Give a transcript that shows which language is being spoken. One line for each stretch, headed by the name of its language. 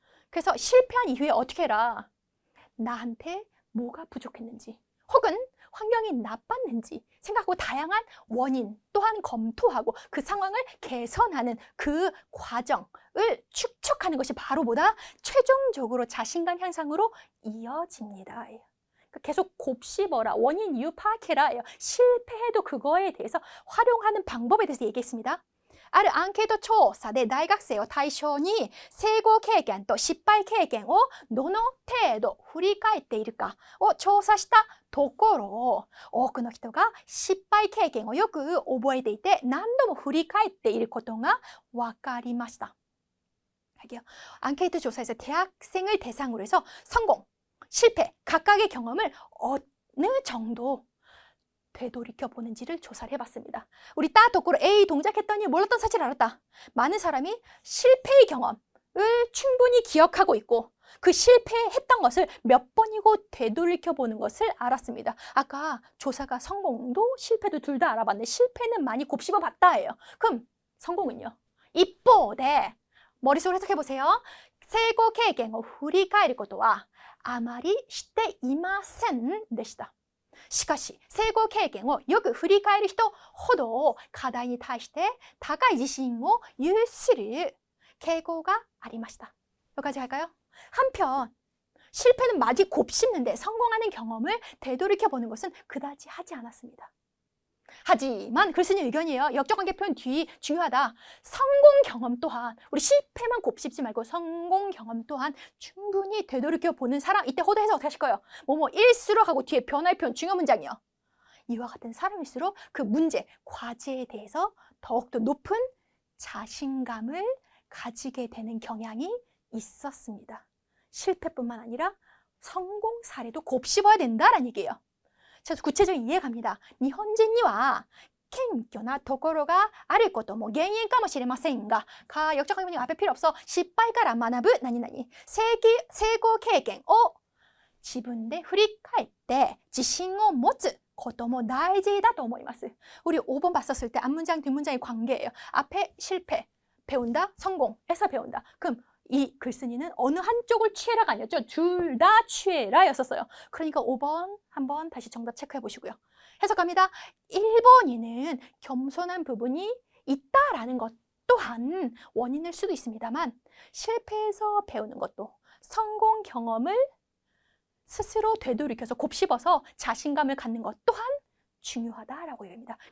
Korean: 그래서 실패한 이후에 어떻게 해라? 나한테 뭐가 부족했는지 혹은 환경이 나빴는지 생각하고 다양한 원인 또한 검토하고 그 상황을 개선하는 그 과정을 축적하는 것이 바로 뭐다? 최종적으로 자신감 향상으로 이어집니다. 계속 곱씹어라. 원인 이유 파악해라. 실패해도 그거에 대해서 활용하는 방법에 대해서 얘기했습니다.
Japanese: あるアンケート調査で大学生を対象に成功経験と失敗経験をどの程度振り返っているかを調査したところ、多くの人が失敗経験をよく覚えていて何度も振り返っていることが分かりました。
Korean: 앙케이트 조사에서 대학생을 대상으로 해서 성공, 실패, 각각의 경험을 어느 정도 되돌이켜 보는지를 조사를 해봤습니다. 우리 따 덕구로 A 동작했더니 몰랐던 사실을 알았다. 많은 사람이 실패의 경험을 충분히 기억하고 있고 그 실패했던 것을 몇 번이고 되돌이켜 보는 것을 알았습니다. 아까 조사가 성공도 실패도 둘 다 알아봤는데 실패는 많이 곱씹어 봤다예요. 그럼 성공은요? 이뽀대 머릿속으로 해석해보세요.
Japanese: 成功経験を振り返ることはあまりしていませんでした。しかし、成功経験をよく振り返る人ほど課題に対して高い自信を有する傾向がありました。
Korean: 여기까지 할까요? 한편, 실패는 많이 곱씹는데 성공하는 경험을 되돌이켜보는 것은 그다지 하지 않았습니다. 하지만 글쓴이 의견이에요. 역적관계 표현 뒤 중요하다. 성공 경험 또한 우리 실패만 곱씹지 말고 성공 경험 또한 충분히 되돌이켜 보는 사람. 이때 호도 해석 어떻게 하실 거예요? 일수록 하고 뒤에 변화의 표현 중요 문장이요. 이와 같은 사람일수록 그 문제, 과제에 대해서 더욱더 높은 자신감을 가지게 되는 경향이 있었습니다. 실패뿐만 아니라 성공 사례도 곱씹어야 된다라는 얘기예요. 자, 구체적인 이해 갑니다.
Japanese: 일본인과謙虚なところがあることも原因かもしれませんが、
Korean: 역적관계 표현 앞에 필요 없어.
Japanese: 失敗から学ぶ何々成功経験を自分で振り返って自信を持つことも大事だと思います.
Korean: 우리 5번 봤었을 때 앞문장 뒷문장의 관계예요. 앞에 실패, 배운다, 성공에서 배운다. 그럼 이 글쓴이는 어느 한쪽을 취해라가 아니었죠. 둘 다 취해라 였었어요. 그러니까 5번 한번 다시 정답 체크해 보시고요. 해석합니다. 일본인은 겸손한 부분이 있다라는 것 또한 원인일 수도 있습니다만 실패해서 배우는 것도 성공 경험을 스스로 되돌이켜서 곱씹어서 자신감을 갖는 것 또한 중요하다라고 얘기합니다.